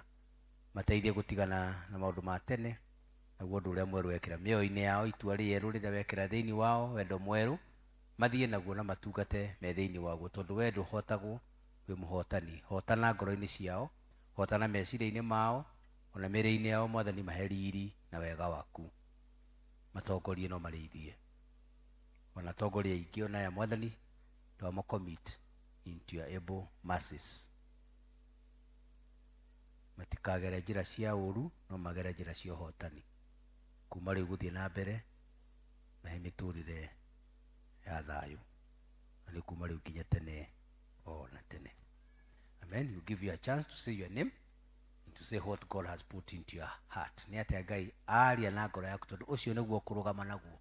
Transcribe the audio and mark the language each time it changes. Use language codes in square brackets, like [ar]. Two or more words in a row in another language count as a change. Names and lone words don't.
[ki] Mateithie gũtigana na maũndũ ma tene, naguo ũndũ ũrĩa mwerũ wekĩra mĩoyo-inĩ yao, itua rĩerũ rĩrĩa wekĩra thĩinĩ wao, wendo mwerũ mathiĩ naguo na matungate me thĩinĩ waguo, tondũ we ndũhotagwo, wĩ mũhotani. Hotana ngoro-inĩ ciao, hotana meciria-inĩ mao, ona mĩĩrĩ-inĩ yao. Mwathani mahe riri na wega waku, matongorie no marĩithie. Ona tongoria ingĩ onaya Mwathani twamacommit [en] into your able mercies. [ki] Matikagere njĩra cia ũũru, no magere njĩra cia ũhotani. Kuma rĩu gũthiĩ na mbere mahe mĩtũrĩre ya thayũ, na nĩ kuma rĩu nginya tene o na tene. Amen. [en] You give you a chance to say your name and to say what God has put into your heart. [ki] Nĩ atĩa Ngai aria na ngoro yaku, tondũ ũcio nĩguo kũrũgama naguo.